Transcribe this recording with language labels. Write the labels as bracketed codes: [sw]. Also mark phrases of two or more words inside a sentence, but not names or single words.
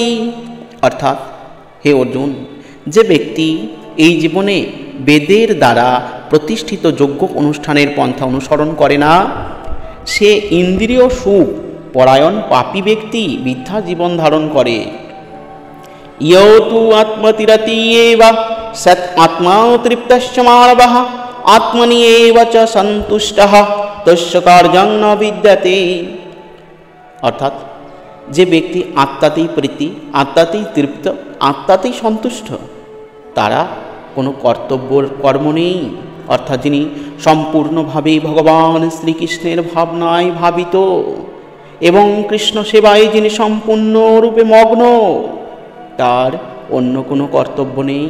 [bn] অর্থাৎ হে অর্জুন, যে ব্যক্তি এই জীবনে বেদের দ্বারা প্রতিষ্ঠিত যজ্ঞ অনুষ্ঠানের পন্থা অনুসরণ করে না, সে ইন্দ্রিয় সুখ পরায়ণ পাপী ব্যক্তি মিথ্যা জীবন ধারণ করে। [sa] ইয়ো তু আত্মতিরতি এব সৎ আত্মা তৃপ্তশ্চ মানবঃ আত্মনি এব চ সন্তুষ্টঃ তস্য কার্যং ন বিদ্যতে। [bn] অর্থাৎ যে ব্যক্তি আত্মাতেই প্রীতি, আত্মাতেই তৃপ্ত, আত্মাতেই সন্তুষ্ট, তারা কোনো কর্ম নেই। অর্থাৎ যিনি সম্পূর্ণভাবে ভগবান শ্রীকৃষ্ণের ভাবনায় ভাবিত এবং কৃষ্ণ সেবায় যিনি সম্পূর্ণরূপে মগ্ন, তার অন্য কোনো কর্তব্য নেই।